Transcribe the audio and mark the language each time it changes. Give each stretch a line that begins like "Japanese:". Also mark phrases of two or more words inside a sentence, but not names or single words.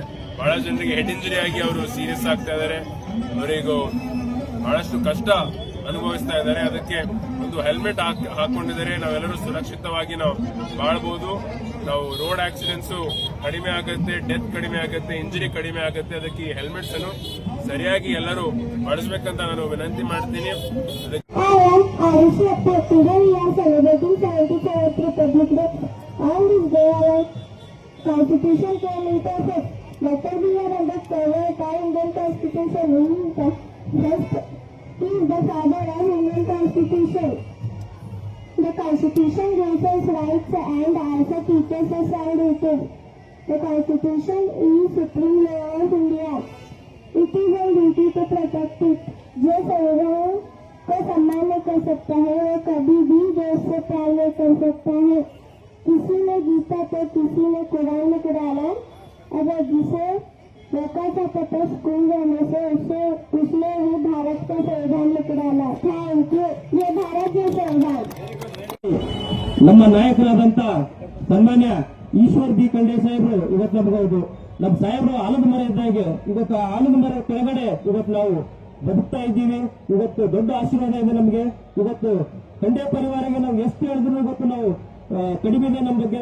Kannada: ಬಹಳ ಜನರಿಗೆ
English: head injury
Kannada: ಆಗಿ ಅವರು ಸೀರಿಯಸ್ ಆಗ್ತಾ ಇದ್ದಾರೆ. ಅವರಿಗೂ ಬಹಳಷ್ಟು ಕಷ್ಟ ಅನುಭವಿಸ್ತಾ ಇದ್ದಾರೆ. ಅದಕ್ಕೆ ಒಂದು ಹೆಲ್ಮೆಟ್ ಹಾಕೊಂಡಿದ್ದಾರೆ. ನಾವೆಲ್ಲರೂ ಸುರಕ್ಷಿತವಾಗಿ ನಾವು ಬಾಳ್ಬಹುದು. ನಾವು
English: road accidents
Kannada: ಕಡಿಮೆ ಆಗುತ್ತೆ, ಡೆತ್ ಕಡಿಮೆ ಆಗುತ್ತೆ, ಇಂಜರಿ ಕಡಿಮೆ ಆಗುತ್ತೆ. ಅದಕ್ಕೆ ಈ ಹೆಲ್ಮೆಟ್ಸ್ ಅನ್ನು ಸರಿಯಾಗಿ ಎಲ್ಲರೂ ಬಳಸಬೇಕಂತ ನಾನು ವಿನಂತಿ ಮಾಡ್ತೀನಿ.
English: Better we are undercover by Indian Constitution is the father of Indian Constitution. The Constitution gives us rights and also teaches us our duties. The Constitution is supreme law of India. It is our duty to protect it.
Hindi: जो संविधान को सम्मान नहीं कर सकता है वो कभी भी देश से प्यार नहीं कर सकता है. किसी ने गीता तो किसी ने कुरान में डाला. अगर जिसे मौका था पता स्कूल जाने से उसने ही भारत का संविधान लिख डाला.
English: thank you.
Hindi: ये भारत का संविधान.
Kannada: ನಮ್ಮ ನಾಯಕರಾದಂತ ಸನ್ಮಾನ್ಯ ಈಶ್ವರ್ ಬಿ ಖಂಡ್ರೆ ಸಾಹೇಬರು ಇವತ್ತು ನಮಗೌದು ನಮ್ಮ ಸಾಹೇಬರು ಆಲದ ಮರ ಇದ್ದಾಗ ಇವತ್ತು ಆಲದ ಮರ ಕೆಳಗಡೆ ಇವತ್ತು ನಾವು ಬದುಕ್ತಾ ಇದ್ದೀವಿ. ಇವತ್ತು ದೊಡ್ಡ ಆಶೀರ್ವಾದ ಇದೆ ನಮಗೆ. ಇವತ್ತು ಖಂಡ್ರೆ ಪರಿವಾರಕ್ಕೆ ನಾವು ಎಷ್ಟು ಹೇಳಿದ್ರು ಇವತ್ತು ನಾವು ಕಡಿಮೆ ಇದೆ ನಮ್ಮ ಬಗ್ಗೆ.